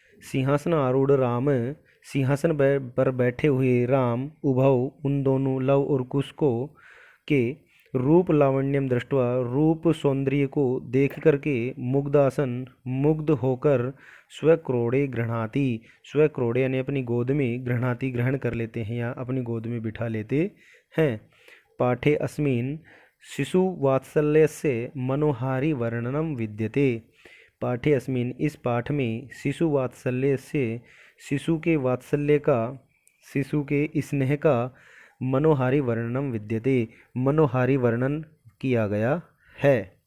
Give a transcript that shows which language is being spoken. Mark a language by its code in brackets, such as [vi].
[hi] सिंहासन आरूढ़ राम, सिंहासन पर बैठे हुए राम, उभौ उन दोनों, लव और कुश को के [sa] रूप लावण्यम दृष्ट्वा [hi] रूप सौंदर्य को देख करके मुग्ध होकर [sa] स्वक्रोडे गृह्णाति, [hi] स्वक्रोडे यानी अपनी गोद में, गृह्णाति ग्रहण कर लेते हैं या अपनी गोद में बिठा लेते हैं। [sa] पाठे अस्मिन् शिशु वात्सल्यस्य मनोहारी वर्णनम विद्यते। पाठे अस्मिन् [hi] इस पाठ में शिशु वात्सल्य से, शिशु के वात्सल्य का, शिशु के स्नेह का [sa] मनोहारी वर्णनम विद्यते, [hi] मनोहारी वर्णन किया गया है।